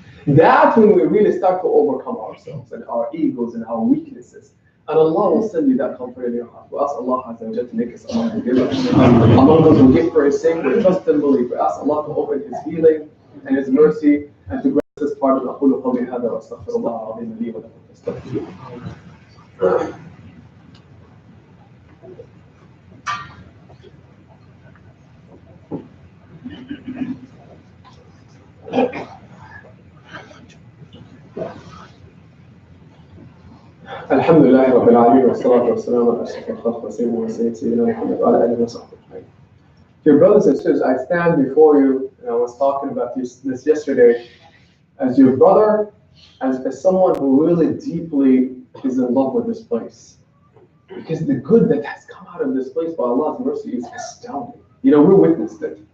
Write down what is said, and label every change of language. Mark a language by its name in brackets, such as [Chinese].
[English] That's when we really start to overcome ourselves and our egos and our weaknesses. And Allah will send you that comfort in your heart. We ask Allah Azza wa Jalla to make us among the givers. Among those who give for His sake, we trust and believe. We ask Allah to open His healing and His mercy and to grant us pardon. [Arabic] أقول قولي هذا وأستغفر الله العظيم لي ولكم فاستغفروه. الحمد لله رب العالمين والصلاة والسلام على أشرف الخلق وسيدنا محمد وعلى آله وصحبه أجمعين. [English] Dear brothers and sisters, I stand before you, and I was talking about this yesterday, as your brother, as someone who really deeply is in love with this place. Because the good that has come out of this place by Allah's mercy is astounding. You know, we witnessed it.